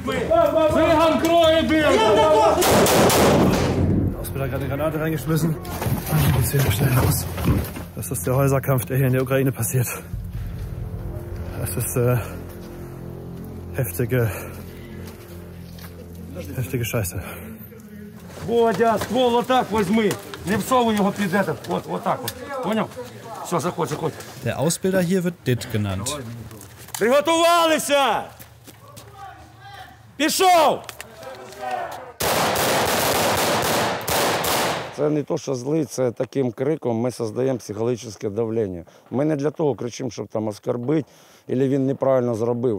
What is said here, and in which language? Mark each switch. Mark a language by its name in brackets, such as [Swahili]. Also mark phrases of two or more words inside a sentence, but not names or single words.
[German] Ausbilder hat gerade eine Granate reingeschmissen. Dann geht's hier schnell los. Das ist der Häuserkampf, der hier in der Ukraine passiert. Das ist heftige Scheiße. [Russian] Бодя, ствол вот так возьми. [Ukrainian] Не всовуй його під [Russian] этот. Вот так вот. Понял? Все, [Ukrainian] заходь. [German] Der Ausbilder hier wird DIT genannt. [Ukrainian] Приготувалися! Пішов! Це не то, що злий, це таким криком ми створюємо психологічне давлення. Ми не для того кричимо, щоб там оскорбити, або він неправильно зробив.